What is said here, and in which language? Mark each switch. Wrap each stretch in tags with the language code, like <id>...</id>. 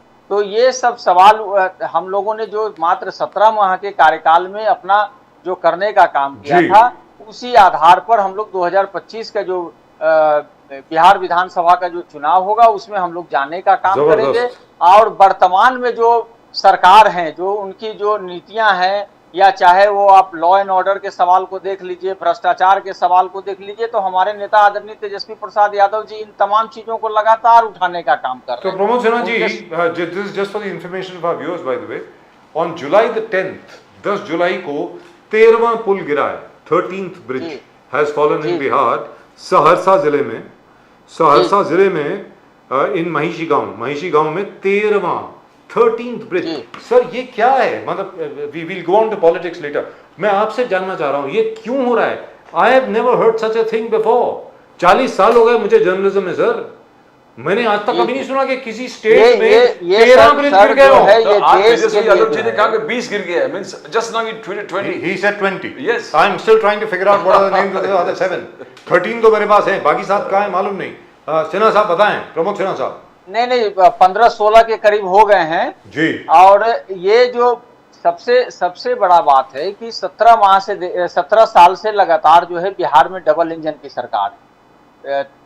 <hi>तो ये सब सवाल हम लोगों ने जो मात्र 17 माह के कार्यकाल में अपना जो करने का काम किया था, उसी आधार पर हम लोग 2025 का जो बिहार विधानसभा का जो चुनाव होगा उसमें हम लोग जाने का काम करेंगे. और वर्तमान में जो सरकार है, जो उनकी जो नीतियां हैं, या चाहे वो आप लॉ एंड ऑर्डर के सवाल को देख लीजिए, भ्रष्टाचार के सवाल को देख लीजिए, तो हमारे नेता आदरणीय तेजस्वी प्रसाद यादव जी इन तमाम चीजों को लगातार उठाने का काम कर रहे हैं.</hi> <en>तो Pramod Sinha ji, this is just for the information of our viewers by the way, on July the 10th,</en> <hi>10 जुलाई को 13वां पुल गिरा है.</hi> <en>13th bridge has fallen in Bihar,</en> <hi>Saharsa जिले में. सहरसा जिले में इन महिषी गांव में 13th ब्रिज. सर ये क्या है? मतलब</hi> <en>We will go on to politics later.</en> <hi>मैं आपसे जानना चाह रहा हूं ये क्यों हो रहा है?</hi> <en>I have never heard such a thing before.</en> <hi>40 साल हो गए मुझे जर्नलिज्म में सर. मैंने आज तक कभी नहीं सुना कि किसी स्टेट में 13 ब्रिज गिर गए हो. तेजस्वी यादव जी ने कहा कि 20 गिर गया है.</hi> <en>Means just now 20. He said 20. Yes. I am still trying to figure out what are the names of the other 7.</en> <hi>13 तो मेरे पास है, बाकी 7 कहाँ है मालूम नहीं. सिन्हा साहब बताएं, प्रमोद सिन्हा साहब. नहीं, 15-16 के करीब हो गए हैं जी. और ये जो सबसे बड़ा बात है कि 17 साल से लगातार जो है बिहार में डबल इंजन की सरकार है.</hi>